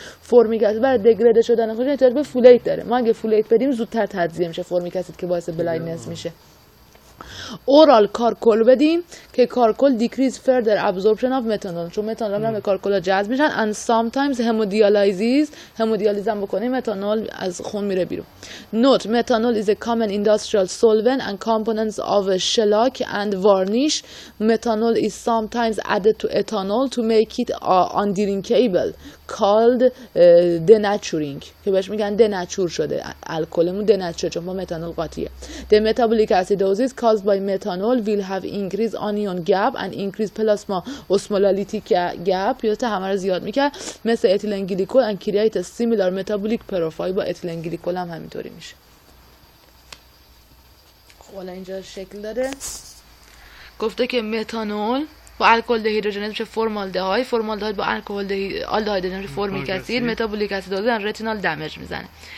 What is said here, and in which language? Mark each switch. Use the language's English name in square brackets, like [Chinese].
[Persian] فورمیک اسید برای دگرده شدن خودش احتیاج به فولیت داره. ما اگه فولیت بدیم زودتر تجزیه میشه فورمیک اسید که باعث بلایندنس میشه. اورال کارکول بدیم که کارکول [English] decrease further absorption of methanol، [Persian] چون متانول هم به کارکولا جذب میشن. [English] and sometimes [Persian] همودیالیز هم بکنیم متانول از خون میره بیرون. [English] note methanol is a common industrial solvent and components of shellac and varnish. Methanol is sometimes added to ethanol to make it undrinkable called denaturing [Persian] که بهش میگن دنچور شده، الکلمون دنچور چون با متانول قاطیه. [English] The metabolic acidosis caused by methanol will have increased anion gap and increased plasma osmolality gap. [Persian] یادت همه رو زیاد میکرد مثل اتیلن گلیکول [English] and create a similar metabolic profile. [Persian] با اتیلن گلیکول هم همینطوری میشه. خب حالا اینجا شکل داره، گفته که متانول با الکل دهیدروژنز میشه فرمالدهاید با آلدهاید میشه فورمیک اسید، متابولیک اسیدوز رتینال دمیج میزنه.